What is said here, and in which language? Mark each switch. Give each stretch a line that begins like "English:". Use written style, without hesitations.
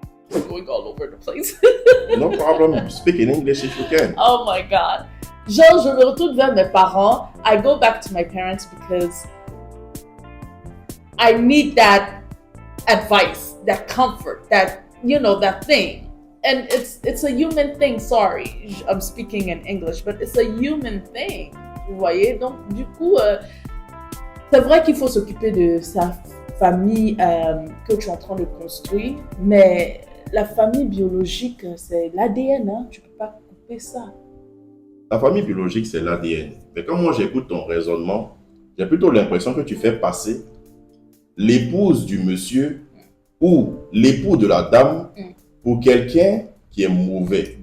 English: we're going all over the place. No problem. Speak in English if you can. Oh my God.
French: Genre, je me retourne vers mes parents.
English: I go back to my parents because I need that advice, that comfort, that, you know, that thing. And it's a human thing, sorry. I'm speaking in English, but it's a human thing.
French: Vous voyez? Donc, du coup, c'est vrai qu'il faut s'occuper de sa famille que tu es en train de construire, mais la famille biologique, c'est l'ADN, hein? Tu ne peux pas couper ça. La famille biologique, c'est l'ADN. Mais quand moi j'écoute ton raisonnement, j'ai plutôt l'impression que tu fais passer l'épouse du monsieur ou l'époux de la dame pour quelqu'un qui est mauvais.